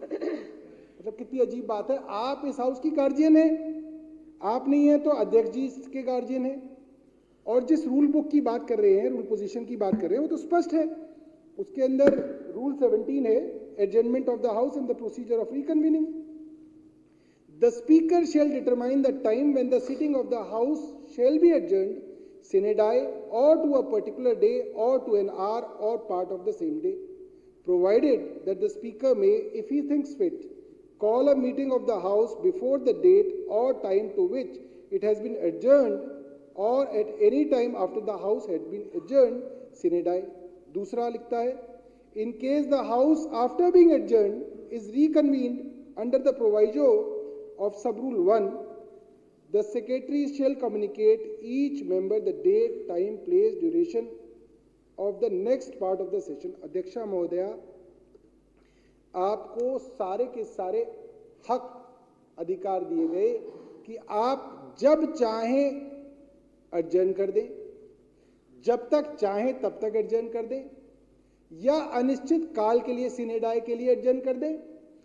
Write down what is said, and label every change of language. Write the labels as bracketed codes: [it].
[hi] मतलब कितनी अजीब बात है, आप इस हाउस की गार्जियन है, आप नहीं है तो अध्यक्ष जी के गार्जियन है। और जिस रूल बुक की बात कर रहे हैं, रूल पोजीशन की बात कर रहे हैं, वो तो स्पष्ट है। उसके अंदर रूल 17 है, [en] Adjournment of the house and the procedure of reconvening. The speaker shall determine the time when the sitting of the house shall be adjourned sine die or to a particular day or to an hour or part of the same day, provided that the speaker may, if he thinks fit, call a meeting of the house before the date or time to which it has been adjourned or at any time after the house had been adjourned sine die. [hi] दूसरा लिखता है, [en] in case the house after being adjourned is reconvened under the proviso of sub-rule 1, the secretary shall communicate each member the date, time, place, duration of the next part of the session. [hi] अध्यक्षा महोदया, आपको सारे के सारे हक अधिकार दिए गए कि आप जब चाहें एडजर्न कर दें, जब तक चाहें तब तक एडजर्न कर दें, या अनिश्चित काल के लिए सिने डाई के लिए एडजर्न कर दें।